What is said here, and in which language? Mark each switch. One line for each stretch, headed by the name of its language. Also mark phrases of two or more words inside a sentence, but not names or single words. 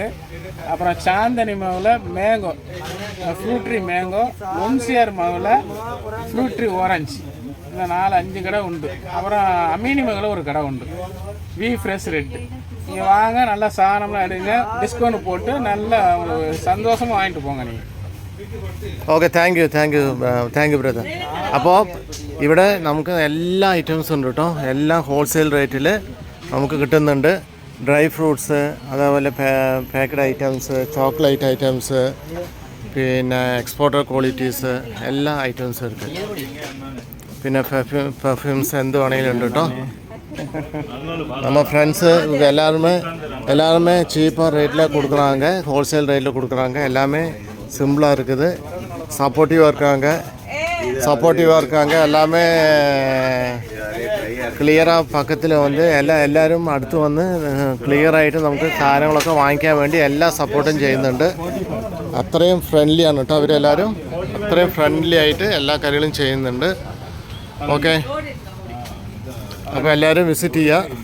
Tamil: அப்புறம் சாந்தனி மாவில் மேங்கோ, ஃப்ரூட் ட்ரீ மேங்கோ. ஒன்சிஆர் மாவில் ஃப்ரூட் ட்ரீ ஆரஞ்சு. இந்த 4-5 கடை உண்டு. அப்புறம் அமீனி மகளில் ஒரு கடை உண்டு, வி ஃப்ரெஷ் ரெட். நீங்கள் வாங்க, நல்லா சாதனம்லாம் எடுங்க, டிஸ்கவுண்ட் போட்டு நல்லா சந்தோஷமாக வாங்கிட்டு போங்க நீங்கள்.
Malayalam: ഓക്കെ,
English: thank you brother.
Malayalam: അപ്പോൾ ഇവിടെ നമുക്ക് എല്ലാ ഐറ്റംസും ഉണ്ട് കേട്ടോ. എല്ലാം
English: wholesale rate
Malayalam: നമുക്ക് കിട്ടുന്നുണ്ട്.
English: dry fruits,
Malayalam: അതേപോലെ
English: packed items, chocolate items,
Malayalam: പിന്നെ
English: exporter qualities,
Malayalam: എല്ലാ ഐറ്റംസും ഉണ്ട്. പിന്നെ പെർഫ്യൂംസ് എന്ത് വേണമെങ്കിലും ഉണ്ട് കേട്ടോ.
Tamil: நம்ம ஃப்ரெண்ட்ஸு எல்லாருமே சீப்பாக ரேட்டில் கொடுக்குறாங்க,
English: wholesale rate
Tamil: கொடுக்குறாங்க. எல்லாமே சிம்பிளாக இருக்குது. சப்போர்ட்டிவாக இருக்காங்க.
Malayalam: எல்லாமே ക്ലിയറാக പക്കത്തിൽ വന്ന് എല്ലാവരും അടുത്ത് വന്ന് ക്ലിയറായിട്ട് നമുക്ക് സാധനങ്ങളൊക്കെ വാങ്ങിക്കാൻ വേണ്ടി എല്ലാ സപ്പോർട്ടും ചെയ്യുന്നുണ്ട്. അത്രയും ഫ്രണ്ട്ലിയാണ് കേട്ടോ അവരെല്ലാവരും. അത്രയും ഫ്രണ്ട്ലി ആയിട്ട് എല്ലാ കാര്യങ്ങളും ചെയ്യുന്നുണ്ട്. ഓക്കെ, അപ്പോൾ എല്ലാവരും വിസിറ്റ് ചെയ്യുക.